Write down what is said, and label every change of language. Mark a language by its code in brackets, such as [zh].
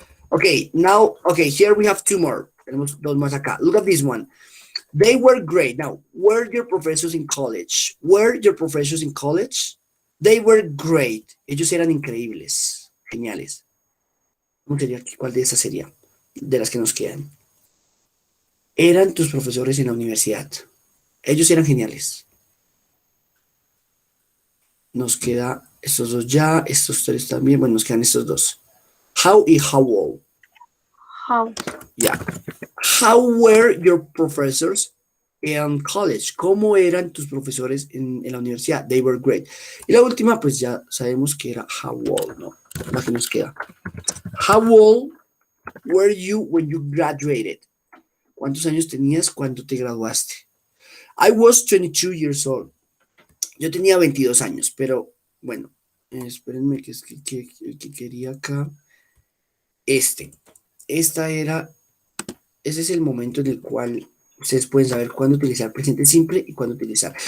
[en] Okay, now, here we have two more. Tenemos dos más acá. Look at this one. They were great. Now, were your professors in college? Were your professors in college? They were great. [es] Ellos eran increíbles, geniales. ¿Cómo sería? ¿Cuál de esas sería? De las que nos quedan. Eran tus profesores en la universidad. Ellos eran geniales. Nos queda estos dos ya, estos tres también. Bueno, nos quedan estos dos. How y how old. [en] How. [es] Ya. [en] How were your professors in college? [es] ¿Cómo eran tus profesores en la universidad? They were great. Y la última, pues ya sabemos que era how old, ¿no? La que nos queda. [en] How old were you when you graduated? [es] ¿Cuántos años tenías cuando te graduaste? I was 22 years old. Yo tenía 22 años, pero bueno, espérenme que es que quería acá. Esta era, ese es el momento en el cual ustedes pueden saber cuándo utilizar presente simple y cuándo utilizar.